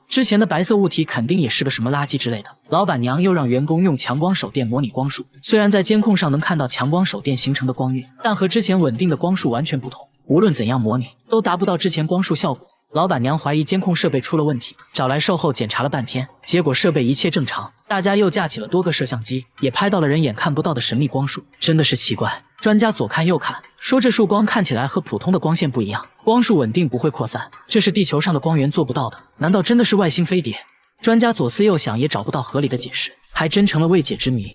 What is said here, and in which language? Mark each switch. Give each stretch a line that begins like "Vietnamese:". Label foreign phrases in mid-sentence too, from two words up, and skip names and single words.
Chinese: 之前的白色物體肯定也是個什麼垃圾之類的。老闆娘又讓員工用強光手電模擬光束，雖然在監控上能看到強光手電形成的光暈，但和之前穩定的光束完全不同，無論怎樣模擬都達不到之前光束效果。老闆娘懷疑監控設備出了問題，找來售後檢查了半天，結果設備一切正常。大家又架起了多個攝像機，也拍到了人眼看不到的神秘光束，真的是奇怪。專家左看右看，說這束光看起來和普通的光線不一樣，光束穩定不會擴散，這是地球上的光源做不到的，難道真的是外星飛碟？專家左思右想也找不到合理的解釋，還真成了未解之謎。